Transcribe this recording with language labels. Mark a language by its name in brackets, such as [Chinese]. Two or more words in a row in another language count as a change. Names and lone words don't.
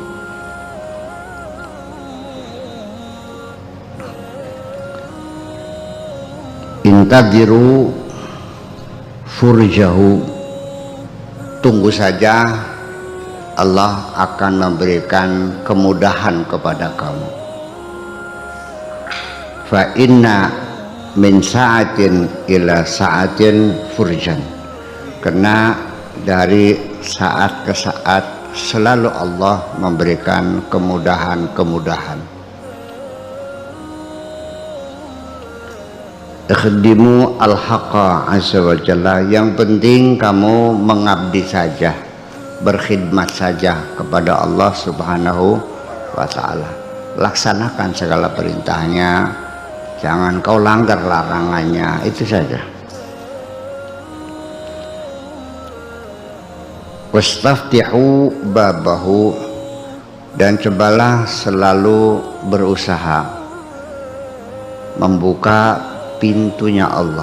[Arabic] Intadziru furjahu, [Indonesian] tunggu saja Allah akan memberikan kemudahan kepada kamu. [Arabic] Fa inna min sa'atin ila sa'atin furjan, [Indonesian] karena dari saat ke saat selalu Allah memberikan kemudahan-kemudahan. [Arabic] Ikhdimu al-haqqa azza wa jalla, [Indonesian] yang penting kamu mengabdi saja, berkhidmat saja kepada Allah [Arabic] subhanahu wa ta'ala. [Indonesian] Laksanakan segala perintahnya, jangan kau langgar larangannya, itu saja. [Arabic] Wastaftihu babahu, [Indonesian] dan cobalah selalu berusaha membuka pintunya Allah.